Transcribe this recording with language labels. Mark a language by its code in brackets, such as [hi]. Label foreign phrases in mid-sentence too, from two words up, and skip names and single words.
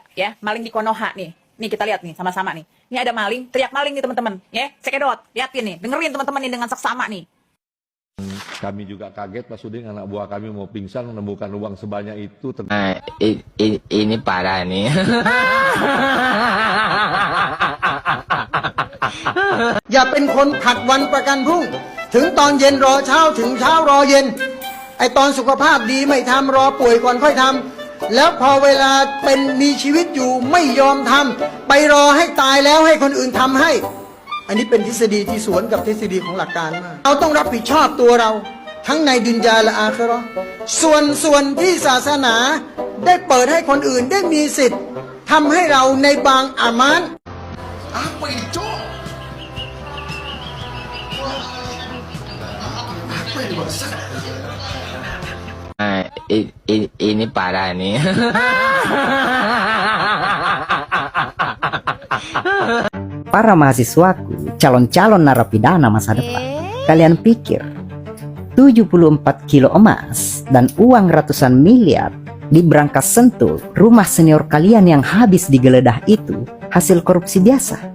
[id] Ya, maling di Konoha nih. Nih kita lihat nih sama-sama nih. Ini ada maling, teriak maling nih teman-teman. Ya, cekedot, liatin nih, dengerin teman-teman nih dengan seksama nih. Kami juga kaget Pak Suding, anak buah kami mau pingsan menemukan uang sebanyak itu. Ini parah nih. [th] อย่าเป็นคนผัดวันประกันพรุ่งถึงตอนเย็นรอเช้าถึงเช้ารอเย็นไอตอนสุขภาพดีไม่ทำรอป่วย ก่อนค่อยทำแล้วพอเวลาเป็นมีชีวิตอยู่ไม่ยอมทำไปรอให้ตายแล้วให้คนอื่นทำให้อันนี้เป็นทฤษฎีที่สวนกับทฤษฎีของหลักการมากเราต้องรับผิดชอบตัวเราทั้งในดุนยาและอาคิเราะห์ส่วนที่ศาสนาได้เปิดให้คนอื่นได้มีสิทธิ์ทำให้เราในบางอามาน [id] Apa itu? Apa yang dimaksud? Ini parah nih. Para mahasiswaku, calon-calon narapidana masa depan, kalian pikir 74 kilo emas dan uang ratusan miliar di Brankas Sentul, rumah senior kalian yang habis digeledah itu hasil korupsi biasa?